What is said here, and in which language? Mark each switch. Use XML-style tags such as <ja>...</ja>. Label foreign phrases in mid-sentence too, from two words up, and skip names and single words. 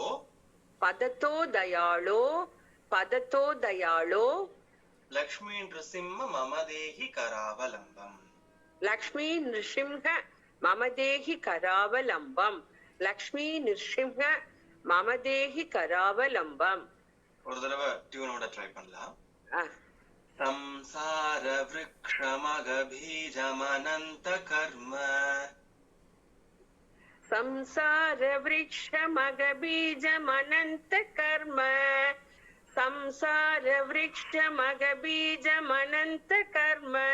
<sa>पदतो दयाळो पदतो दयाळो लक्ष्मी नृसिंह मम देहि करावलम्बम् लक्ष्मी नृसिंह मम देहि करावलम्बम् लक्ष्मी नृसिंह मम देहि करावलम्बम्</sa> <ta>ஒரு தடவை டியூனோட ட்ரை பண்ணலாம். அஹ்,</ta> <sa>संसार वृक्षमगबीजमनन्त कर्म संसार वृक्षमगबीजमनन्त कर्म संसार वृक्षमगबीजमनन्त कर्म</sa>